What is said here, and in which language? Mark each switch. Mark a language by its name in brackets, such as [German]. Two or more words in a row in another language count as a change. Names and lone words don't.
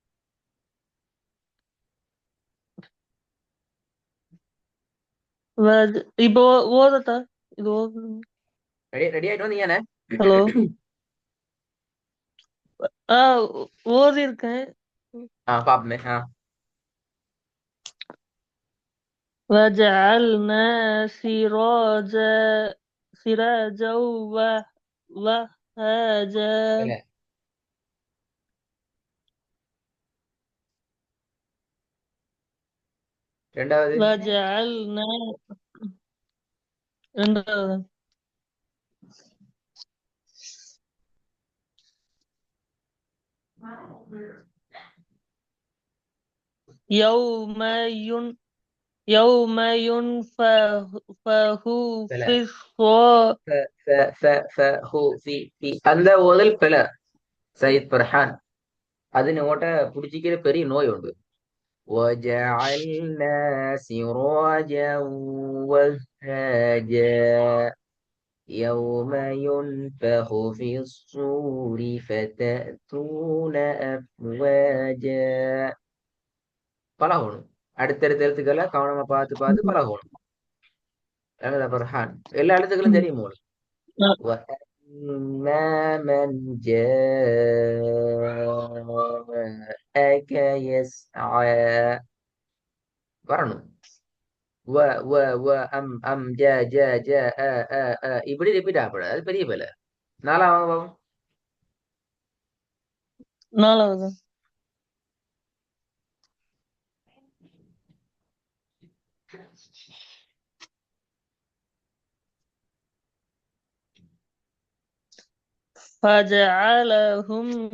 [Tamil] இப்போ ஓதட்டா? இது ஓதுங்க. ரெடி ரெடி ஆயிட்டு வந்தீங்கண்ணே. ஹலோ. ஆ ஓதி இருக்கேன். பாப்போமே. [Arabic] وجعلنا سراجا وهاجا. [Tamil] இல்ல ரெண்டாவது. وجعلنا ரெண்டாவது. [Arabic] يوم يوم ينفخ [Tamil] பிழை. [Arabic] في الصور. [Tamil] ஃப ஃப ஃப ஃப ஹூ ஃபி ஃபி அந்த ஓதல் பிழை. சையத் பர்ஹான். அது உங்கள்கிட்ட பிடிச்சிக்கிற பெரிய நோய் உண்டு. [Arabic] وجعلنا سراجا وهاجا يوم ينفخ في الصور فتأتون أفواجا. [Tamil] பழகணும். அடுத்தடுத்த எழுத்துக்களை கவனமா பார்த்து பார்த்து பழகணும். அதான் பர்ஹான். எல்லா எழுத்துக்களும் தெரியும் உங்களுக்கு. [Arabic] وأما من جاءك يسعى வரணும். [Tamil] வ வ வ அம் அம் ஜ ஜ ஜ அ அ அ இப்படி ரிப்பீட் ஆகக்கூடாது. அது பெரிய வேலை. நாலாவது பாவம். நாலாவது. فجعلهم